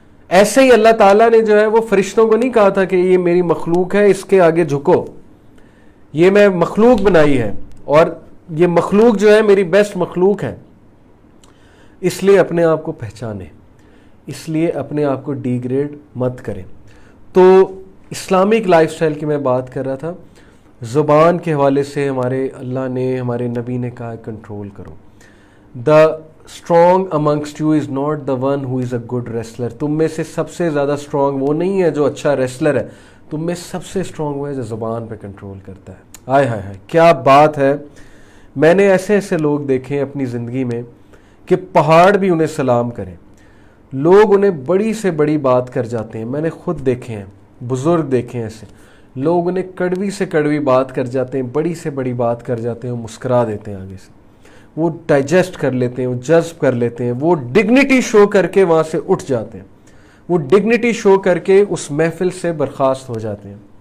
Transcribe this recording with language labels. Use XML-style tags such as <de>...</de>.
<ur>ایسے ہی اللہ تعالیٰ نے جو ہے وہ فرشتوں کو نہیں کہا تھا کہ یہ میری مخلوق ہے اس کے آگے جھکو, یہ میں مخلوق بنائی ہے اور یہ مخلوق جو ہے میری بیسٹ مخلوق ہے, اس لیے اپنے آپ کو پہچانیں, اس لیے اپنے آپ کو ڈی گریڈ مت کریں. تو اسلامک لائف سٹائل کی میں بات کر رہا تھا. زبان کے حوالے سے ہمارے اللہ نے, ہمارے نبی نے کہا کنٹرول کرو.</ur> <en>The strong amongst you is not the one who is a good wrestler.</en> <ur>تم میں سے سب سے زیادہ اسٹرانگ وہ نہیں ہے جو اچھا ریسلر ہے, تم میں سب سے اسٹرانگ وہ ہے جو زبان پہ کنٹرول کرتا ہے. آئے ہائے ہائے کیا بات ہے. میں نے ایسے ایسے لوگ دیکھے ہیں اپنی زندگی میں کہ پہاڑ بھی انہیں سلام کریں, لوگ انہیں بڑی سے بڑی بات کر جاتے ہیں. میں نے خود دیکھے ہیں, بزرگ دیکھے ہیں ایسے, لوگ انہیں کڑوی سے کڑوی بات کر جاتے ہیں, بڑی سے بڑی بات کر جاتے ہیں, مسکرا دیتے ہیں آگے سے, وہ ڈائجسٹ کر لیتے ہیں, وہ جذب کر لیتے ہیں, وہ ڈگنیٹی شو کر کے وہاں سے اٹھ جاتے ہیں, وہ ڈگنیٹی شو کر کے اس محفل سے برخاست ہو جاتے ہیں.</ur>